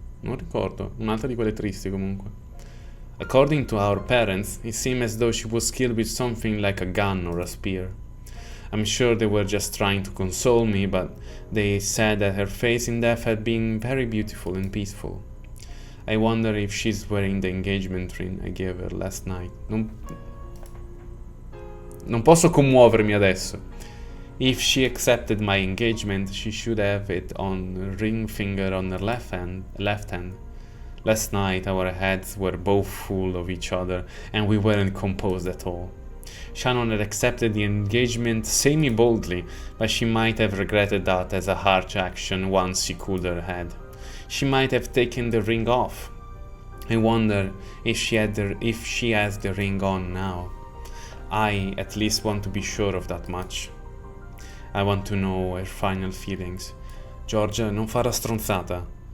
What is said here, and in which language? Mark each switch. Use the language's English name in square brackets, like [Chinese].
[Italian] Non ricordo, un'altra di quelle tristi comunque. [English] According to our parents, it seemed as though she was killed with something like a gun or a spear. I'm sure they were just trying to console me, but they said that her face in death had been very beautiful and peaceful. I wonder if she's wearing the engagement ring I gave her last night. [Italian] Non posso commuovermi adesso. [English] If she accepted my engagement, she should have it on a ring finger on her left hand. Last night our heads were both full of each other and we weren't composed at all. Shannon had accepted the engagement semi-boldly, but she might have regretted that as a harsh action once she cooled her head. She might have taken the ring off. I wonder if she has the ring on now. I at least want to be sure of that much. I want to know her final feelings. [Italian] George, non farà stronzata.